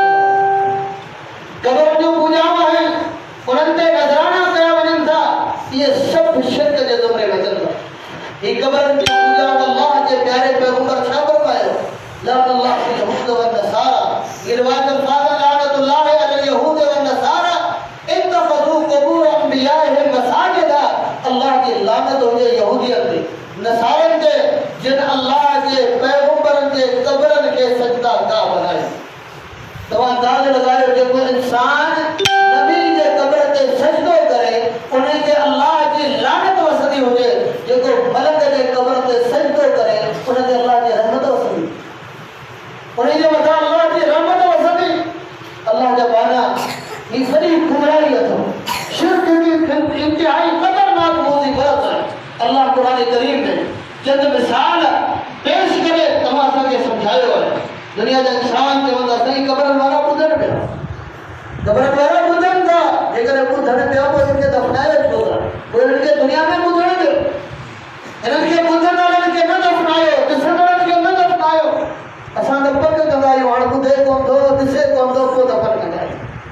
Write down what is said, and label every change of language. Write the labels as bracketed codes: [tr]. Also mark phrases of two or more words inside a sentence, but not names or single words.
[sd] क़बरनि जूं पूॼाऊं आहिनि उन्हनि ते नज़राना कया वञनि था इहे सभु शिरक जे ज़ुमरे में अचनि था ही क़बरनि जी पूॼा अल्लाह जे प्यारे पैगंबर छा फरमायो [ar] لعنة الله على اليهود والنصارى [sd] ये रिवायत अल्फाज़ [ar] لعنة الله على اليهود و النصارى اتخذوا قبور أنبيائهم مساجد [sd] अल्लाह की लानत हुजे यहूदियत ते नसारन ते जिन अल्लाह के पैगंबरन के कब्रन के सजदा का बनाए तवा अंदाज लगायो जेको इंसान नबी जे कब्र ते सजदो करे उन्हें के अल्लाह की लानत वसदी हुजे जेको मलक जे कब्र ते सजदो करे उन्हें के अल्लाह की रहमत वसदी उन्हें जे मथा अल्लाह की रहमत वसदी अल्लाह जा बाना ई बड़ी गुमराही अथो शिरक की इंतहाई खतरनाक मुसीबत है अल्लाह कुरान करीम में चंद मिसाल पेश करे तमाशा के समझायो है दुनिया जा इंसान चवंदा सही कब्र वाला ॿुधण पिया कब्र वाला ॿुधनि था जेकर ॿुधण पिया पोइ इनके दफ़नाए छो था पोइ इनके दुनिया में ॿुधण ॾियो इन्हनि खे ॿुधण वारनि खे न दफ़नायो ॾिसण वारनि खे न दफ़नायो असां त पक कंदा आहियूं हाणे ॿुधे कोन थो ॾिसे कोन थो पोइ दफ़न कंदा आहियूं